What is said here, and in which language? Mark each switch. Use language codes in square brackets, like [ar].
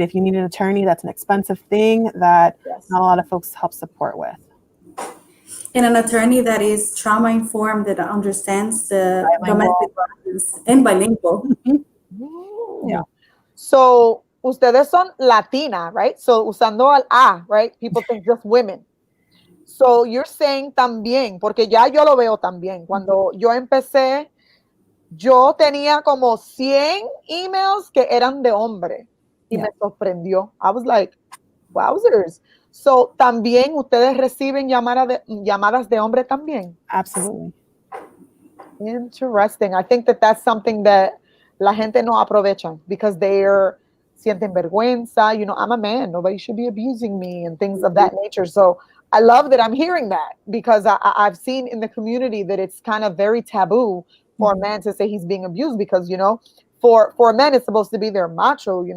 [en] If you need an attorney, that's an expensive thing that not a lot of folks help support with. And an attorney that is trauma informed, that understands the Bilingual. domestic violence, and bilingual. Yeah. [es] So, ustedes son Latina, right? So, usando el A, right? [en] People think just women. So, you're saying [es] también, porque ya yo lo veo también. Cuando yo empecé, yo tenía como 100 emails que eran de hombre. Y me sorprendió. [en] I was like, wowzers. [es] So, también ustedes reciben llamadas de hombre también. [en] Absolutely. Interesting. I think that that's something that [es] la gente no aprovecha [en] because they're [es] sienten vergüenza. [en] I'm a man. Nobody should be abusing me and things of that nature. So I love that I'm hearing that because I've seen in the community that it's kind of very taboo for a man to say he's being abused because, for men, it's supposed to be their macho.